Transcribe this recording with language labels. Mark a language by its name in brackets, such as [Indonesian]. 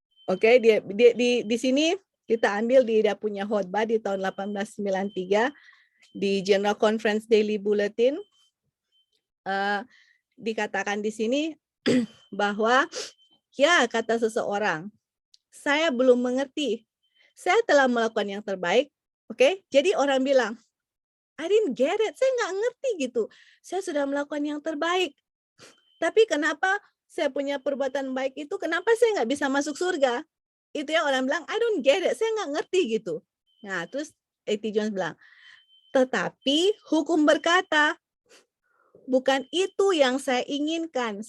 [Indonesian] Oke, di sini kita ambil dia punya khotbah di tahun 1893 di General Conference Daily Bulletin. Dikatakan di sini bahwa ya kata seseorang, saya belum mengerti. Saya telah melakukan yang terbaik. Oke, jadi orang bilang, [English] I didn't get it. [Indonesian] Saya nggak ngerti gitu. Saya sudah melakukan yang terbaik. Tapi kenapa saya punya perbuatan baik itu, kenapa saya nggak bisa masuk surga? Itu ya orang bilang, [English] I don't get it, [Indonesian] saya nggak ngerti gitu. Nah, terus A.T. Jones bilang, tetapi hukum berkata, bukan itu yang saya inginkan.